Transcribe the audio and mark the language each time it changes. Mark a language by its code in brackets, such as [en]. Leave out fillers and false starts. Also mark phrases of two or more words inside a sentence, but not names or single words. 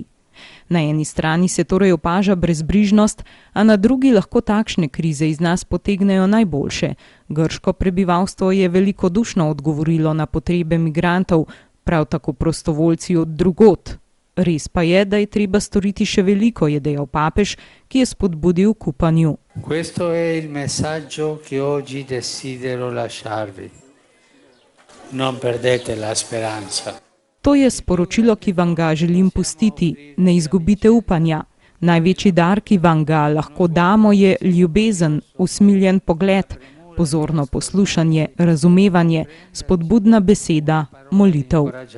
[sl] Na eni strani se torej opaža brezbrižnost, a na drugi lahko takšne krize iz nas potegnejo najboljše. Grško prebivalstvo je velikodušno odgovorilo na potrebe migrantov, prav tako prostovoljci od drugod. Res pa je, da je treba storiti še veliko, je dejal papež, ki je spodbudil k upanju. [it] Questo è il messaggio che oggi desidero lasciarvi. Non perdete la speranza. [sl] To je sporočilo, ki vam ga želim pustiti. Ne izgubite upanja. Največji dar, ki vam ga lahko damo, je ljubezen, usmiljen pogled, pozorno poslušanje, razumevanje, spodbudna beseda, molitev.